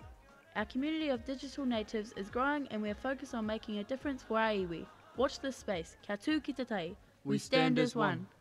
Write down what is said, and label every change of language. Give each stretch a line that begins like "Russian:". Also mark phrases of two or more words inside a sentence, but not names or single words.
English: Our community of digital natives is growing and we are focused on making a difference for our iwi. Watch this space.
Māori: Kia tū ki te tai.
English: We stand as one.